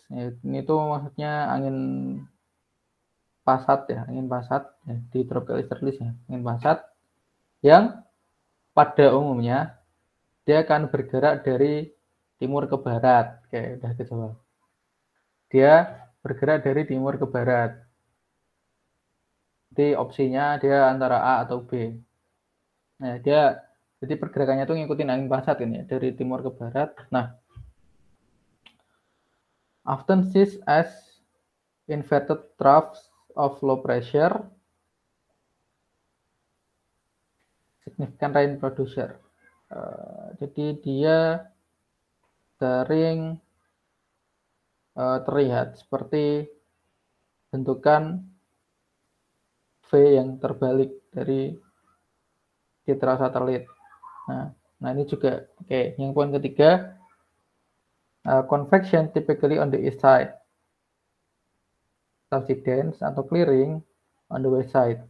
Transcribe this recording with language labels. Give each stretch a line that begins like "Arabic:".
Indonesian: Ya, ini tuh maksudnya angin pasat ya, angin pasat ya, di tropical easterlies ya, angin pasat yang pada umumnya dia akan bergerak dari timur ke barat. Oke, udah kejawab. Dia bergerak dari timur ke barat. Jadi opsinya dia antara A atau B. Nah, dia jadi pergerakannya tuh ngikutin angin pasat ini ya, dari timur ke barat.
English: Nah, often sees as inverted troughs of low pressure, significant rain producer.
Indonesian: Jadi dia sering terlihat seperti bentukan V yang terbalik dari citra satelit. Nah ini juga oke. Yang poin ketiga,
English: convection typically on the east side, subsidence
Indonesian: atau
English: clearing on the west side.